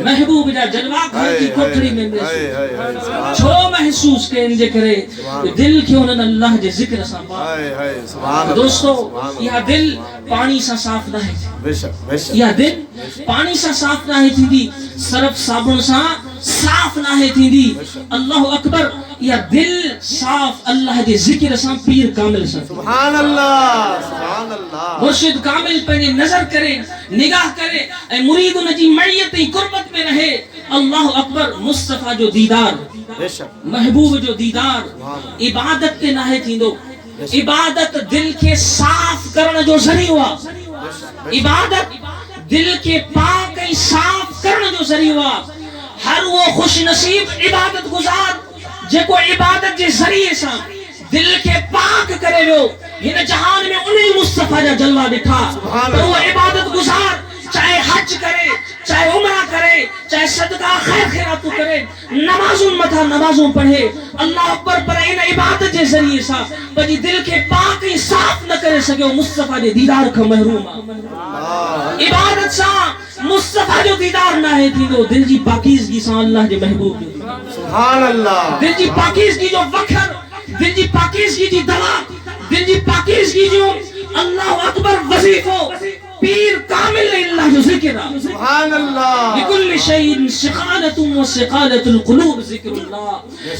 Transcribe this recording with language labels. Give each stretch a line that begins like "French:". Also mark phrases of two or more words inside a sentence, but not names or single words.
Sindhi: महबूब जा जलवा घर जी कोठड़ी में महसूस छो महसूस कनि जे करे दिल खे उन्हनि अल्लाह जे ज़िक्र सां पाक। दोस्तों, इहा दिल पानी सां साफ़ न है, इहा दिल पानी सां साफ़ न है थींदी, सरफ साबुण सां साफ ना है थींदी।
Arabic: الله أكبر,
Sindhi: या दिल साफ अल्लाह जे ज़िक्र सां, पीर कामिल सां।
Arabic: سبحان الله، سبحان الله.
Sindhi: मुर्शिद कामिल पंहिंजे नज़र करे, निगाह करे ऐं मुरीद उन जी मईयत ऐं कुर्बत में रहे।
Arabic: الله أكبر,
Sindhi: मुस्तफा जो दीदार, महबूब जो दीदार इबादत ते नाहे थींदो। इबादत दिल के साफ करण जो ज़रियो आहे। इबादत दिल के पाक ऐं साफ करण जो ज़रियो आहे। हर वो खुश नसीब इबादत गुजार जेको इबादत जे ज़रिए सां दिल के पाक करे वियो, हिन जहान में उन्हीं मुस्तफा जा जलवा ॾिठा। पर वो इबादत गुजार चाहे हज करे, चाहे उमरा करे, चाहे सदका खैर खैरातू करे, नमाज़ुन मथा नमाज़ों पढ़े,
Arabic: الله أكبر,
Sindhi: पर इन इबादत जे ज़रिए सां पंहिंजी दिल के पाक ऐं साफ न करे सघियो, मुस्तफा जे दीदार खां महरूम आहे। इबादत सां मुस्तफा जो दीदार ना है थींदो, दिल जी पाकीज़गी सां अल्लाह जे महबूब जो।
Arabic: سبحان الله.
Sindhi: दिल जी पाकीज़गी जो वखर, दिल जी पाकीज़गी जी दवा, दिल जी पाकीज़गी जो
Arabic: الله أكبر
Sindhi: वज़ीफ़ो, पीर कामिल अल्लाह जो ज़िक्र आहे।
Arabic: سبحان الله. لكل شيء صقالة وصقالة القلوب ذكر الله.